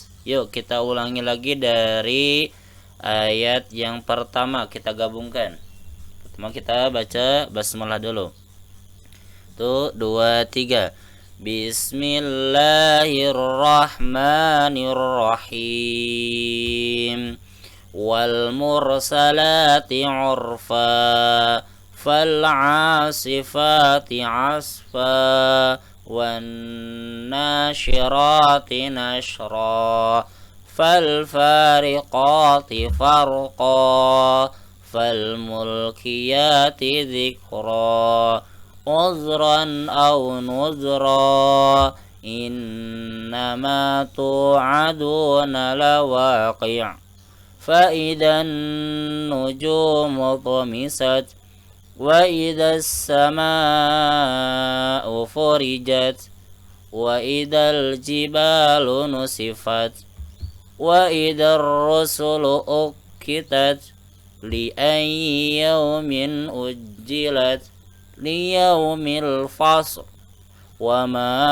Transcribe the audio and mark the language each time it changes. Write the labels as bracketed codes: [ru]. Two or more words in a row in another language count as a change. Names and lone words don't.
[id] Yuk kita ulangi lagi dari ayat yang pertama, kita gabungkan. Pertama kita baca basmalah dulu. Tuh, 2, 3. [ar] بسم الله الرحمن الرحيم. والمرسلات عرفا، فالعاصفات عصفا, والناشرات نشرا، فالفارقات فرقا، فالملقيات ذكرا، عذرا أو نذرا, إنما توعدون لواقع', فإذا النجوم طمست وإذا السماء فرجت وإذا الجبال نسفت وإذا الرسل أقتت لأي يوم أجلت ليوم الفصل وما